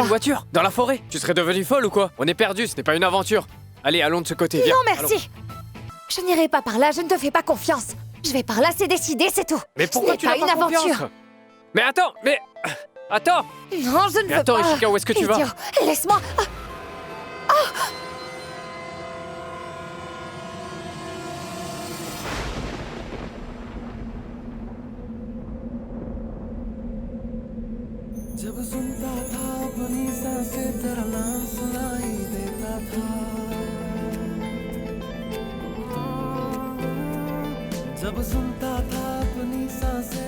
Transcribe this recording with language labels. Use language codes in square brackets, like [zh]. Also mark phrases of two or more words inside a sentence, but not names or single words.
[fr] d'une voiture, dans la forêt. Tu serais devenue folle ou quoi? On est perdu, ce n'est pas une aventure. Allez, allons de ce côté, viens. Non, merci. Je n'irai pas par là, je ne te fais pas confiance. Je vais par là, c'est décidé, c'est tout. Mais pourquoi Ce tu n'est n'as pas pas une confiance? aventure. Mais attends, mais... Attends. Non, je ne Mais veux attends, pas. Ishika, où est-ce que tu vas? Idiot. Laisse-moi. [hi] जब सुनता था अपनी सांसें तेरा नाम सुनाई देता था जब सुनता था अपनी सांसें